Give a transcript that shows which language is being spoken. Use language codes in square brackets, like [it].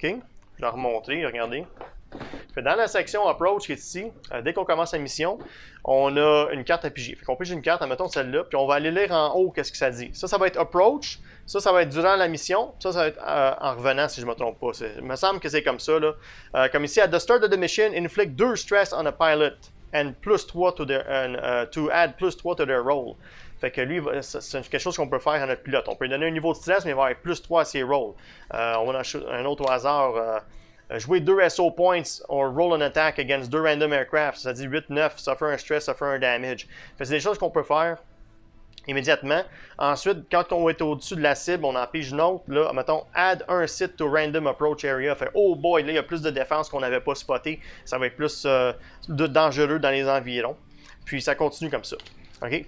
[fr] Je vais la remontrer, regardez. Dans la section Approach qui est ici, dès qu'on commence la mission, on a une carte à piger. Fait qu'on pige une carte, admettons celle-là, puis on va aller lire en haut qu'est-ce que ça dit. Ça va être Approach. Ça va être durant la mission. Ça va être en revenant, si je ne me trompe pas. Il me semble que c'est comme ça. Là. Comme ici, [en] at the start of the mission, inflict 2 stress on a pilot. And plus 3 to add plus 3 to their roll. [fr] Fait que lui, c'est quelque chose qu'on peut faire à notre pilote. On peut lui donner un niveau de stress, mais il va avoir plus 3 à ses rolls. On va en un autre au hasard. [en] Jouer 2 SO points or roll an attack against 2 random aircraft. [fr] Ça dit 8-9, suffer un stress, suffer un damage. Fait que c'est des choses qu'on peut faire immédiatement. Ensuite, quand on est au-dessus de la cible, on en pige une autre. Là, mettons, add un site [en] to random approach area. [fr] Fait, oh boy, là, il y a plus de défense qu'on n'avait pas spoté. Ça va être plus dangereux dans les environs. Puis, ça continue comme ça. OK?